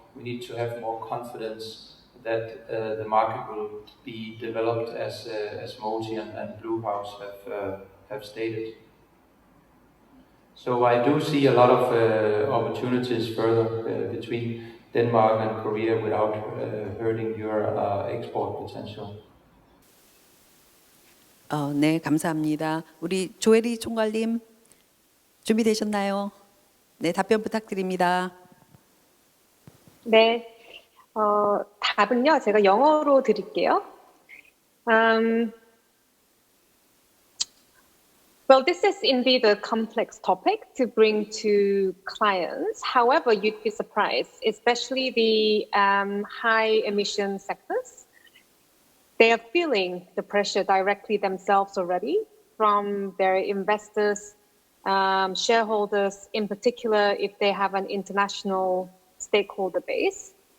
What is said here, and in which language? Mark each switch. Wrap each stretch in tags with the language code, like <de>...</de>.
<en>We need to have more confidence that the market will be developed as Moti and Blue House have stated. So I do see a lot of opportunities further between Denmark and Korea without hurting your export potential.</en> <ko>네, 감사합니다. 우리 조혜리 총괄님 준비되셨나요? 네, 답변 부탁드립니다. 네, 답은요, 제가 영어로 드릴게요.</ko> <en>Well, this is indeed a complex topic to bring to clients. However, you'd be surprised, especially the high emission sectors. They are feeling the pressure directly themselves already from their investors, shareholders, in particular, if they have an international stakeholder base.</en>